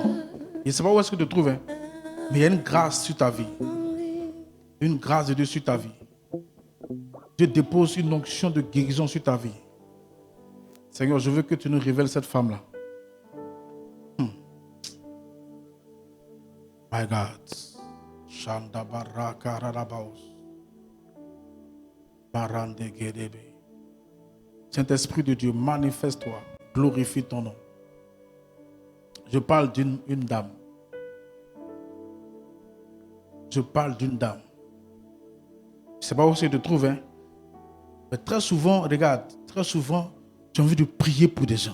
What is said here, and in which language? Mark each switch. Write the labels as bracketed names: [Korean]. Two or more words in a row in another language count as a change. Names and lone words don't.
[French] Je ne sais pas où est-ce que tu te trouves, hein, mais il y a une grâce sur ta vie. Une grâce de Dieu sur ta vie. Dieu dépose une onction de guérison sur ta vie. Seigneur, je veux que tu nous révèles cette femme-là. [English] My God. Shanda baraka rarabaos. Barande gedebe. [French] Saint-Esprit de Dieu, manifeste-toi. Glorifie ton nom. Je parle d'une dame. Je parle d'une dame. Je ne sais pas où tu te trouves, hein? Mais très souvent, regarde, très souvent, tu as envie de prier pour des gens.